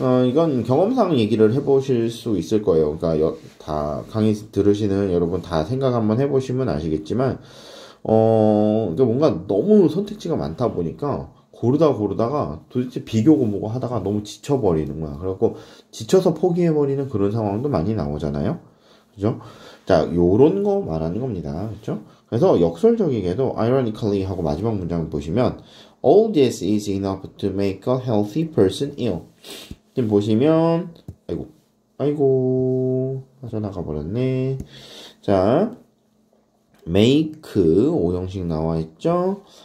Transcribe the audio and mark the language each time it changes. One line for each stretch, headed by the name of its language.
Korean: 이건 경험상 얘기를 해보실 수 있을 거예요. 그러니까 다 강의 들으시는 여러분 다 생각 한번 해보시면 아시겠지만 그러니까 뭔가 너무 선택지가 많다 보니까 고르다가 도대체 비교고 뭐고 하다가 너무 지쳐버리는 거야. 그래갖고 지쳐서 포기해버리는 그런 상황도 많이 나오잖아요. 그죠? 자, 요런 거 말하는 겁니다. 그죠? 그래서 역설적이게도
English: ironically
Korean: 하고 마지막 문장을 보시면
English: all this is enough to make a healthy person ill.
Korean: 지금 보시면 아이고 빠져나가 버렸네. 자, make 5형식 나와 있죠.